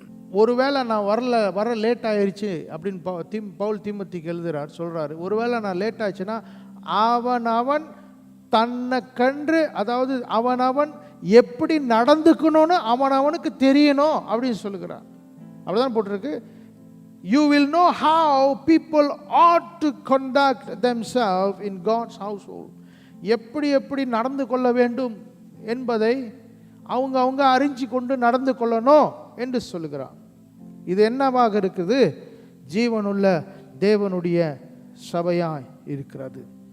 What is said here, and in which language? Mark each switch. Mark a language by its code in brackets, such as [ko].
[ta] ஒருவேளை நான் வர லேட் ஆயிடுச்சு அப்படின்னு பவுல் தீமோத்தேயுக்கு எழுதுறார், சொல்றாரு. ஒருவேளை நான் லேட் ஆயிடுச்சுன்னா அவன் தன்னை கன்று, அதாவது அவன் எப்படி நடந்துக்கணும்னு அவனுக்கு தெரியணும் அப்படின்னு சொல்லுகிறார். அப்படிதான் போட்டிருக்கு. [en] You will know how people ought to conduct themselves in God's household. [ta] எப்படி நடந்து கொள்ள வேண்டும் என்பதை அவங்க அறிஞ்சு கொண்டு நடந்து கொள்ளணும் என்று சொல்லுகிறார். இது என்னவாக இருக்குது? ஜீவனுள்ள தேவனுடைய சபையாய் இருக்கிறது.